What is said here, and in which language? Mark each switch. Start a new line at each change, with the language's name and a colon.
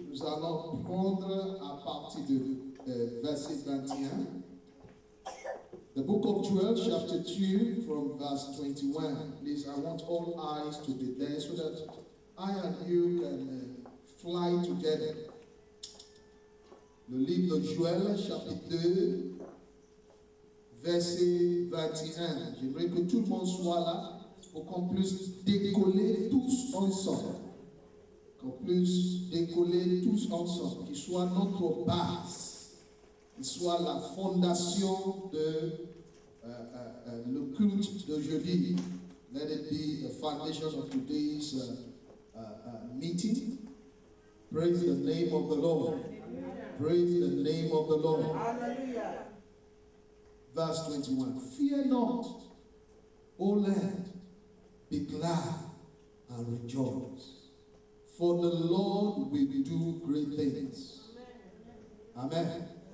French: Nous allons prendre à partir de verset 21.
English: The book of Joel, chapter 2, from verse 21. Please, I want all eyes to be there so that I and you can fly together.
French: Le livre de Joël, chapitre 2, verset 21. J'aimerais que tout le monde soit là pour qu'on puisse décoller tous ensemble. Qu'on puisse décoller tous ensemble. Qu'il soit notre base. Qu'il soit la fondation de le culte de jeudi.
English: Let it be the foundation of today's meeting. Praise the name of the Lord. Praise the name of the Lord. Hallelujah. Verse 21. Fear not, O land, be glad and rejoice, for the Lord will do great things. Amen.